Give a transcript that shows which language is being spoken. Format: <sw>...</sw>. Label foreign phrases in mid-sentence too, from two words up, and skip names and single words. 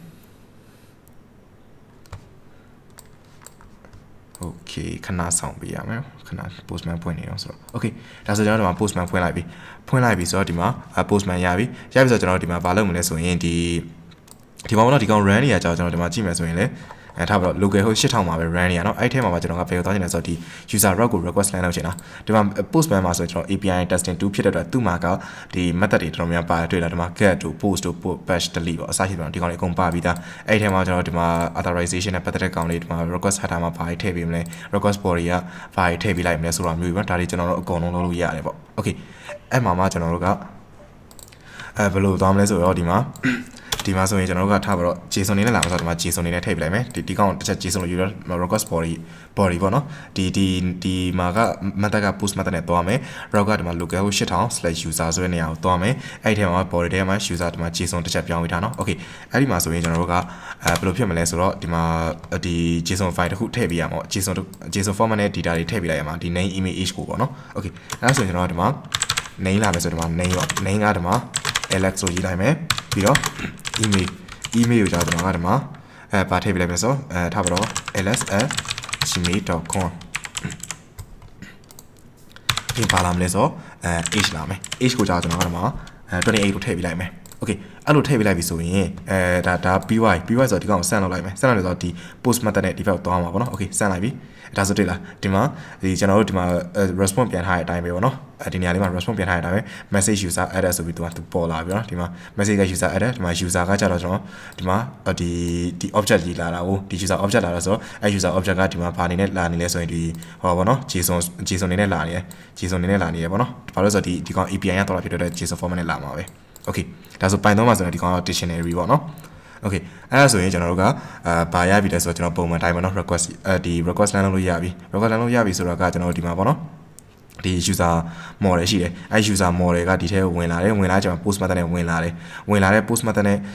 <my>okay ခဏဆောင်ပေးရမယ်ခဏ postman ဖွင့်နေအောင်ဆိုတော့ okay ဒါဆိုကျွန်တော်ဒီမှာ postman ဖွင့်လိုက်ပြီဆိုတော့ဒီမှာ postman ရပြီဆိုတော့ကျွန်တော်ဒီမှာဘာလုပ်မလဲဆိုရင်ဒီမှာတော့ဒီကောင် run နေရကြကျွန်တော်ဒီမှာကြည့်မယ်ဆိုရင်လည်းထားပါတော့</my> <en>local host</en> <my>8000မှာပဲ run နေရเนาะအဲ့ထဲမှာကျွန်တော်ကဘယ်ကိုသွားချင်လဲဆိုတော့ဒီ</my> <en>user route</en> <my>ကို request လမ်းလုပ်ချင်တာဒီ မှာ postman မှာဆိုကျွန်တော်</my> <en>API testing</en> <my>2ဖြစ်တဲ့အတွက်သူ့မှာကဒီ method တွေတော်တော်များပါတယ်တွေ့လားဒီမှာ get တို့ post တို့</my> <en>batch delete</en> <my>ပေါ့အစရှိတယ်ဒီကောင်တွေအကုန်ပါပြီးသားအဲ့ထဲမှာကျွန်တော်ဒီမှာ authorization နဲ့ပတ်သက်တဲ့ကောင်တွေဒီမှာ</my> <en>request header</en> <my>မှာဘာတွေထည့်ပေးမလဲ request body ကဘာတွေထည့်ပေးလိုက်မလဲဆိုတာမျိုးပဲဒါတွေကျွန်တော်တို့အကုန်လုံးလုပ်လို့ရတယ်ပေါ့ okay အဲ့မှာကျွန်တော်တို့ကဘယ်လိုသွားမလဲဆိုတော့ဒီမှာဆိုရင်ကျွန်တော်တို့ကထားပါတော့ JSON နေနဲ့လာမှာဆိုတော့ဒီမှာ JSON နေနဲ့ထည့်ပြလိုက်မယ်ဒီကောင်တစ်ချက် JSON လို့ယူရ</my> <en>request body</en> <my>ပေါ့နော်ဒီမှာက method က</my> <en>post method</en> <my>နဲ့သွားမယ် route ကဒီမှာ</my> <en>local host</en> <my>8000/user ဆိုတဲ့နေရာကိုသွားမယ်အဲ့ဒီထဲမှာ body ထဲမှာ user ဒီမှာ JSON တစ်ချက်ပြောင်းပေးထားနော် okay အဲ့ဒီမှာဆိုရင်ကျွန်တော်တို့ကဘယ်လိုဖြစ်မလဲဆိုတော့ဒီမှာဒီ</my> <en>JSON file</en> <my>တစ်ခုထည့်ပေးရမှာ</my> <en>JSON format</en> <my>နဲ့ data တွေထည့်ပေးလိုက်ရမှာဒီ</my> <en>name image age</en> <my>ကိုပေါ့နော် okay အဲ့ဒါဆိုရင်ကျွန်တော်ဒီမှာ name လာမယ်ဆိုဒီမှာ name ပေါ့ name ကဒီမှာ alex ဆိုရေးလိုက်မယ်ပြီးတော့ email ကိုကျွန်တော်ကဒီမှာပါထည့်ပေးလိုက်မယ်ဆိုထားပါတော့ ls@gmail.com ဒီပါလာမလဲဆို age လာမယ် age ကိုကြာကျွန်တော်ကဒီမှာ28ကိုထည့်ပေးလိုက်မယ် okay အဲ့လိုထည့်ပေးလိုက်ပြီဆိုရင်ဒါ py ဆိုတော့ဒီကောင်ကိုဆန့်လောက်လိုက်မယ်ဆန့်လိုက်ဆိုတော့ဒီ</my> <en>post method</en> <my>နဲ့ဒီဘက်ကိုသွားမှာပေါ့နော် okay ဆန့်လိုက်ပြီဒါဆိုတွေ့လားဒီမှာဒီကျွန်တော်တို့ဒီမှာ response ပြန်ထားတဲ့အတိုင်းပဲပေါ့နော်ဒီနေရာလေးမှာ response ပြန်ထားတဲ့အတိုင်းပဲ</my> <en>message user added</en> <my>ဆိုပြီးသူပေါ်လာပြီနော်ဒီမှာ message က</my> <en>user added</en> <my>ဒီမှာ user ကကြတော့ကျွန်တော်ဒီမှာဒီ object ကြီးလာတာကိုဒီ</my> <en>user object</en> <my>လာတာဆိုတော့အဲ</my> <en>user object</en> <my>ကဒီမှာဘာနေနဲ့လာနေလဲဆိုရင်ဒီဟောပေါ့နော် JSON နေနဲ့လာနေတယ် JSON နေနဲ့လာနေတယ်ပေါ့နော်ဘာလို့ဆိုတော့ဒီကောင် API ရတော့ဖြစ်တဲ့</my> <en>JSON format</en> <my>နဲ့လာမှာပဲ okay ဒါဆို Python မှာဆိုရင်ဒီကောင် dictionary ပေါ့နော် okay အဲ့ဒါဆိုရင်ကျွန်တော်တို့ကဘာရပြီလဲဆိုတော့ကျွန်တော်ပုံမှန်တိုင်းပေါ့နော် request ဒီ request လမ်းလုပ်လို့ရပြီ request လမ်းလုပ်ရပြီဆိုတော့ကကျွန်တော်တို့ဒီမှာပေါ့နော်ဒီ</my> <en>user model</en> <my>ရှိတယ်အဲ</my> <en>user model</en> <my>ကဒီထဲကိုဝင်လာတယ်ဝင်လာကျွန်တော်</my> <en>post method</en> <my>နဲ့ဝင်လာတဲ့</my> <en>post method</en> <my>နဲ့</my>